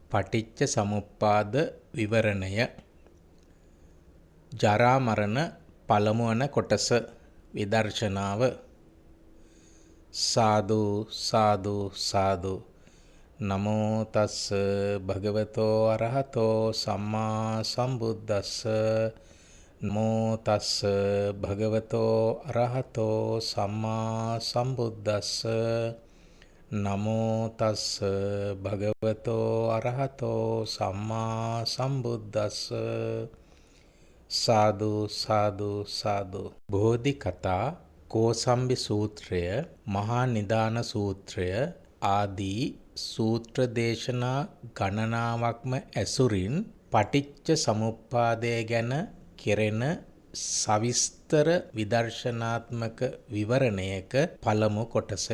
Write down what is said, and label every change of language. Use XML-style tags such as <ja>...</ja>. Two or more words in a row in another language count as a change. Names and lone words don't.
<si>පටිච්ච සමුප්පාද විවරණය ජරා මරණ පළමු වන කොටස විදර්ශනාව</si> <pi>සාදු සාදු සාදු නමෝ තස්ස භගවතෝ අරහතෝ සම්මා සම්බුද්දස්ස නමෝ තස්ස භගවතෝ අරහතෝ සම්මා සම්බුද්දස්ස නමෝ තස්ස භගවතෝ අරහතෝ සම්මා සම්බුද්දස්ස සාදු සාදු සාදු</pi> <si>බෝධි කතා කෝසම්බි සූත්‍රය මහා නිදාන සූත්‍රය ආදී සූත්‍ර දේශනා ගණනාවක්ම ඇසුරින් පටිච්ච සමුප්පාදය ගැන කෙරෙන සවිස්තර විදර්ශනාත්මක විවරණයක පළමු කොටසය.</si>